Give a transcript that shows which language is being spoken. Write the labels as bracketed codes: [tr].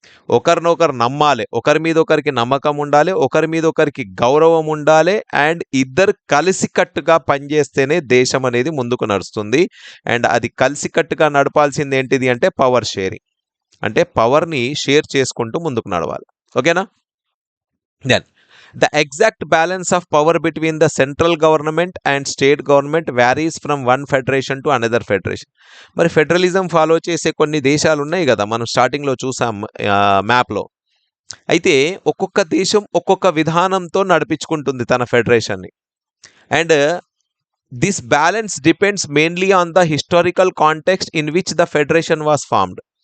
[te] ఒకరినొకరు నమ్మాలి, ఒకరి మీద ఒకరికి నమ్మకం ఉండాలి, ఒకరి మీద ఒకరికి గౌరవం ఉండాలి. అండ్ ఇద్దరు కలిసికట్టుగా పనిచేస్తేనే దేశం అనేది ముందుకు నడుస్తుంది. అండ్ అది కలిసికట్టుగా నడపాల్సింది ఏంటిది అంటే పవర్ షేరింగ్. అంటే పవర్ని షేర్ చేసుకుంటూ ముందుకు నడవాలి. ఓకేనా? [en] Then the exact balance of power between the central government and state government varies from one federation to another federation. [te] మరి ఫెడరలిజం ఫాలో చేసే కొన్ని దేశాలు ఉన్నాయి కదా, మనం స్టార్టింగ్లో చూసాం మ్యాప్లో. అయితే ఒక్కొక్క దేశం ఒక్కొక్క విధానంతో నడిపించుకుంటుంది తన ఫెడరేషన్ని. [en] And this balance depends mainly on the historical context in which the federation was formed.